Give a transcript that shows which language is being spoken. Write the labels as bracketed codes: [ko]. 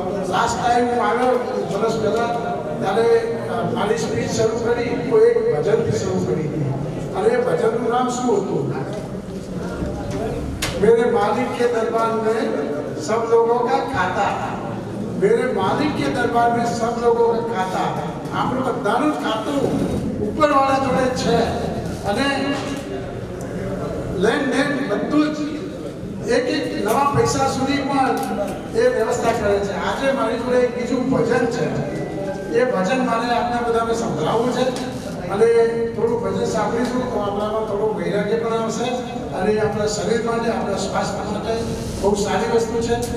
[gu] Last time હું આવ્યો વર્ષ પહેલાં ત્યારે મારી સ્પીચ શરૂ કરી તો એક ભજનથી શરૂ કરી હતી અને એ ભજનનું નામ શું હતું? [hi] मेरे मालिक के दरबार में सब लोगों का खाता, मेरे मालिक के दरबार में सब लोगों का खाता. [gu] આપણું બધાનું ખાતું ઉપરવાળા જોડે છે અને લેનદેન બધું જ એક નવા પૈસા સુધી પણ એ વ્યવસ્થા કરે છે. આજે મારી જોડે એક બીજું ભજન છે. એ ભજન મારે આપને બધાને સંભળાવવું છે અને થોડું ભજન સાંભળીશું તો આપણામાં થોડું વૈરાગ્ય પણ આવશે અને આપણા શરીર માટે, આપણા સ્વાસ્થ્ય માટે બહુ સારી વસ્તુ છે.